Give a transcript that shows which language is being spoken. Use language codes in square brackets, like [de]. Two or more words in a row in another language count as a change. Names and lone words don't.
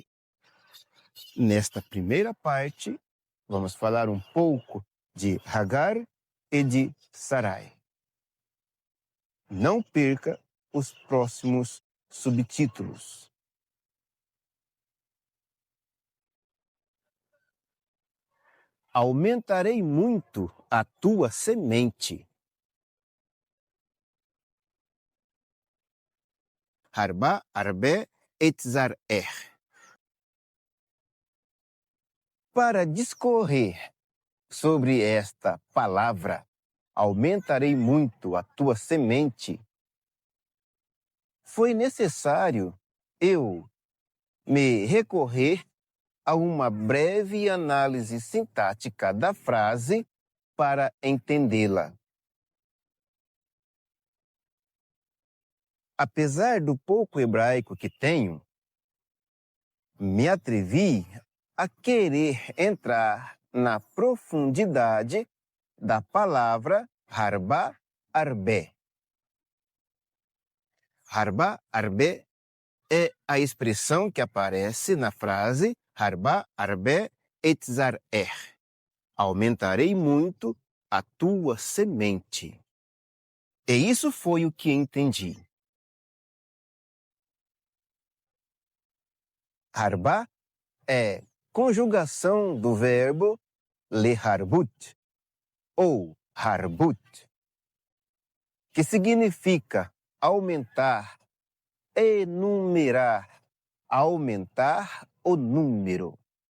[pt] Nesta primeira parte, vamos falar um pouco de Hagar e de Sarai. Não perca os próximos subtítulos. Aumentarei muito a tua semente. [he] Harba, arbe, etzareh. [pt] Para discorrer sobre esta palavra, aumentarei muito a tua semente, foi necessário eu me recorrer a uma breve análise sintática da frase para entendê-la. Apesar do pouco hebraico que tenho, me atrevi a querer entrar na profundidade da palavra [he] harba arbe. Harba arbe [pt] é a expressão que aparece na frase [he] Harba arbe etzar [pt] aumentarei muito a tua semente. E isso foi o que entendi. Harba é conjugação do verbo leharbut ou harbut, que significa aumentar, enumerar, aumentar o número.